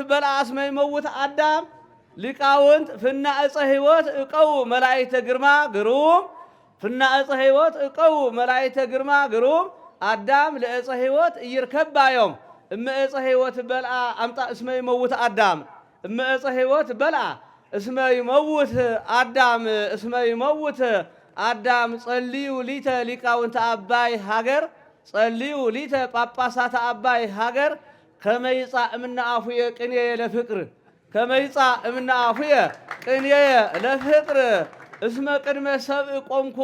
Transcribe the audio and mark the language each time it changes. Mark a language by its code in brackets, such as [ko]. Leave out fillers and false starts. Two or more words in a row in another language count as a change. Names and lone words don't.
[gez] በልዐ እስመ ይመውት አዳም ሊቃውንት ፍና ዕፀ ሕይወት እቀው መላእክተ ግርማ ግሩም ፍና ዕፀ ሕይወት እቀው መላእክተ ግርማ ግሩም አዳም ለዕፀ ሕይወት እይርከባ ዮም እመ ዕፀ ሕይወት በልዐ አምጣ እስመ ይመውት አዳም እመ ዕፀ ሕይወት በልዐ እስመ ይመውት አዳም እስመ ይመውት አዳም ጸልዩ ሊተ ሊቃውንተ አባይ ሀገር ጸልዩ ሊተ ጳጳሳተ አባይ ሀገር ከመይጻ እምነ አፉየ ቅኔ ለፍቅር ከመይጻ እምነ አፉየ ቅኔ ለፍቅር እስመ ቅድመ ሰብእ ቆምኩ